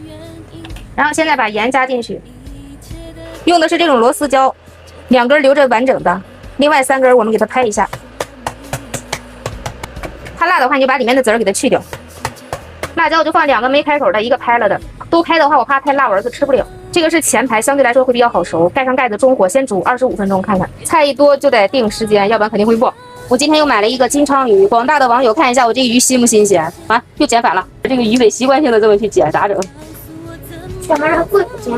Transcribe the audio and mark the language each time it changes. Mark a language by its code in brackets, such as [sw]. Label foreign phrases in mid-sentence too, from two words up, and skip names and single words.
[zh] 然後現在把鹽加進去，用的是這種螺絲椒，2根留着完整的，另外3根我們給它拍一下。怕辣的話，你就把裡面的籽儿给它去掉。辣椒就放2個没開口的，1個拍了的。都開的話，我怕太辣，我兒子吃不了。這個是前排，相對來說會比較好熟。蓋上蓋子，中火先煮25分鐘，看看。菜一多就得定時間，要不然肯定会忘。我今天又買了一個金鲳魚，廣大的網友看一下我這個魚新不新鮮啊？又剪反了，這個魚尾習慣性的這麼去剪，咋整？怎麼讓贵不剪？